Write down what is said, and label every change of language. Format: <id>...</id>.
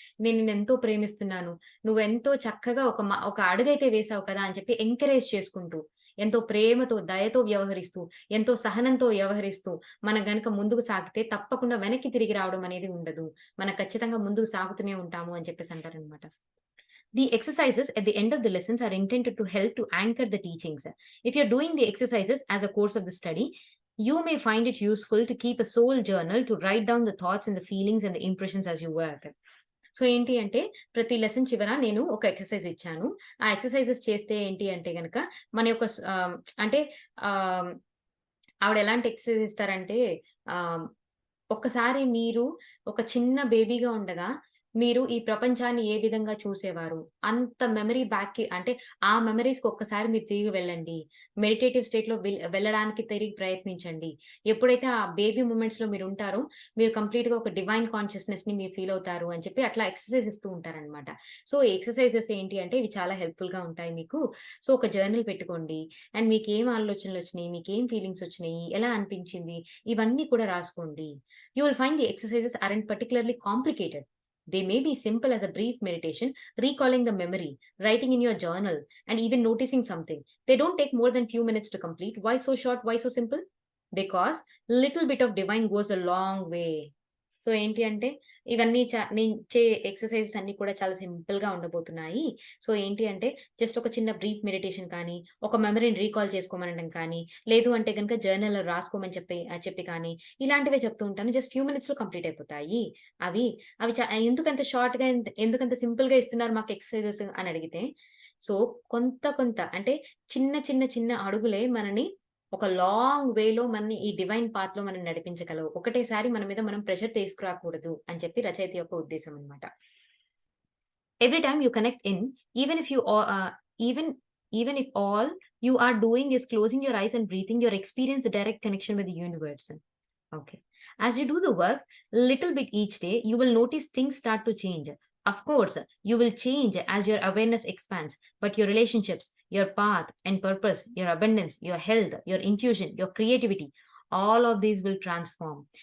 <te>"నేను నిన్నెంతో ప్రేమిస్తున్నాను. నువ్వెంతో చక్కగా ఒక అడుగైతే వేసావు కదా!" అని చెప్పి ఎంకరేజ్ చేసుకుంటూ, ఎంతో ప్రేమతో, దయతో వ్యవహరిస్తూ, ఎంతో సహనంతో వ్యవహరిస్తూ మనం గనక ముందుకు సాగితే తప్పకుండా వెనక్కి తిరిగి రావడం అనేది ఉండదు. మనం ఖచ్చితంగా ముందుకు సాగుతూనే ఉంటాము అని చెప్పేసి అంటారనమాట.</te> <en>The exercises at the end of the lessons are intended to help to anchor the teachings. If you're doing the exercises as a course of the study, you may find it useful to keep a soul journal to write down the thoughts and the feelings and the impressions as you work.</en> <te>So, ఏంటి అంటే ప్రతి lesson చివర నేను ఒక exercise ఇచ్చాను. ఆ exercises చేస్తే ఏంటి అంటే గనక మన యొక్క అంటే ఆహ్, ఆవిడ ఎలాంటి ఎక్సర్‌సైజ్ ఇస్తారంటే ఆహ్, ఒక్కసారి మీరు ఒక చిన్న బేబీగా ఉండగా, మీరు ఈ ప్రపంచాన్ని ఏ విధంగా చూసేవారు? అంత మెమరీ బ్యాక్‌కి అంటే, ఆ మెమరీస్‌కి ఒక్కసారి మీరు తిరిగి వెళ్ళండి. మెడిటేటివ్ స్టేట్‌లో వెళ్ళడానికి తిరిగి ప్రయత్నించండి. ఎప్పుడైతే ఆ బేబీ మూమెంట్స్‌లో మీరుంటారో, మీరు కంప్లీట్‌గా ఒక డివైన్ కాన్షియస్‌నెస్‌ని మీరు ఫీల్ అవుతారు అని చెప్పి అట్లా ఎక్సర్‌సైజ్ ఇస్తూ ఉంటారనమాట. సో, ఎక్సర్‌సైజెస్ ఏంటి అంటే, ఇవి చాలా హెల్ప్‌ఫుల్‌గా ఉంటాయి మీకు. సో, ఒక జర్నల్ పెట్టుకోండి. అండ్ మీకేం ఆలోచనలొచ్చినియి, మీకేం ఫీలింగ్సొచ్చినియి, ఎలా అనిపించింది, ఇవన్నీ కూడా రాసుకోండి.</te> <en>You will find the exercises aren't particularly complicated. They may be simple as a brief meditation, recalling the memory, writing in your journal, and even noticing something. They don't take more than few minutes to complete. Why so short? Why so simple? Because little bit of divine goes a long way. So, ఏంటి అంటే ఇవన్నీ నేను exercises అన్నీ కూడా చాలా సింపుల్‌గా ఉండబోతున్నాయి. So, ఏంటి అంటే జస్ట్ ఒక చిన్న బ్రీఫ్ మెడిటేషన్ కానీ, ఒక మెమరీని రీకాల్ చేసుకోమనడం కానీ, లేదు అంటే గనుక జర్నల్‌లో రాసుకోమని చెప్పి కానీ, ఇలాంటివే చెప్తూ ఉంటాను. జస్ట్ ఫ్యూ మినిట్స్‌లో కంప్లీట్ అయిపోతాయి. అవి అవి ఎందుకంత షార్ట్‌గా ఎందుకంత సింపుల్‌గా ఇస్తున్నారు మాకు ఎక్సర్‌సైజెస్ అని అడిగితే, సో, కొంత అంటే చిన్న అడుగులే మనని ఒక లాంగ్ వేలో మనని ఈ డివైన్ పాత్‌లో మనం నడిపించగలవు. ఒకటేసారి మన మీద మనం ప్రెషర్ తీసుకురాకూడదు అని చెప్పి రచయిత యొక్క ఉద్దేశ్యం అన్నమాట. Every time you connect in, even if you all, even if all you are doing is closing your eyes and breathing, you experience a direct connection with the universe. Okay. As you do the work, little bit each day, you will notice things start to change. Of course, you will change as your awareness expands, but your relationships, your path and purpose, your abundance, your health, your intuition, your creativity, all of these will transform.</en>